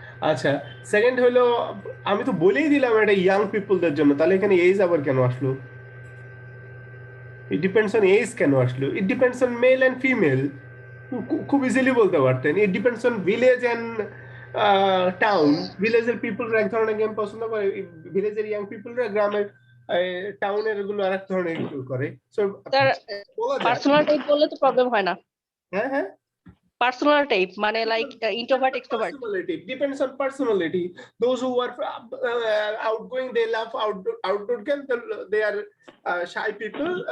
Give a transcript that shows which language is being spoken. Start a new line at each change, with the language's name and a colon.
Bangla: আচ্ছা, সেকেন্ড হলো আমি তো বলেই দিলাম এটা ইয়াং পিপলদের জন্য, তাহলে এখানে এজ আবার কেন আসলো?
English: It depends on age
Bangla: কেন আসলো?
English: It depends on male and female.
Bangla: খুব ইজিলি বলতে পারতেন।
English: It depends on village and town.
Bangla: ভিলেজের পিপলরা এক ধরনের গেম পছন্দ করে, ভিলেজের ইয়াং পিপলরা গ্রামের টাউনের গুলো আরেক ধরনের করে। সো পার্সোনাল টাইপ বললে তো প্রবলেম হয় না। হ্যাঁ হ্যাঁ, পার্সোনাল টাইপ মানে like introvert extrovert.
English: Personality depends on personality. Those who are outgoing, they love outdoor games. They are shy people.